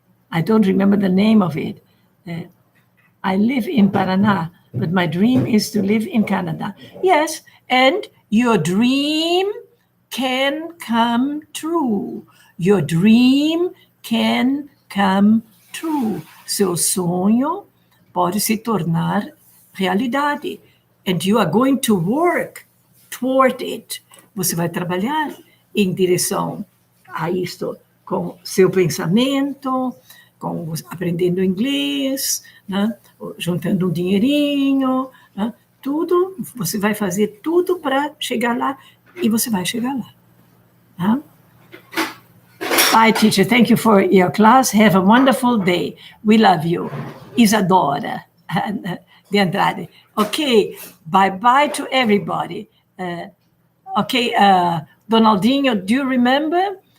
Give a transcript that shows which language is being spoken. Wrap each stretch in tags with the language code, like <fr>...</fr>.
<en>I don't remember the name of it. I live in Paraná. but my dream is to live in Canada. Yes, and your dream can come true. Your dream can come true.</en> <pt>Seu sonho pode se tornar realidade.</pt> <en>And you are going to work toward it.</en> <pt>Você vai trabalhar em direção a isto com seu pensamento, aprendendo inglês, né? Juntando um dinheirinho, né? Tudo, você vai fazer tudo para chegar lá e você vai chegar lá.</pt> <en>Né? Bye, teacher. Thank you for your class. Have a wonderful day. We love you. Isadora de Andrade. Okay, bye-bye to everybody. Okay, Donaldinho, do you remember?</en>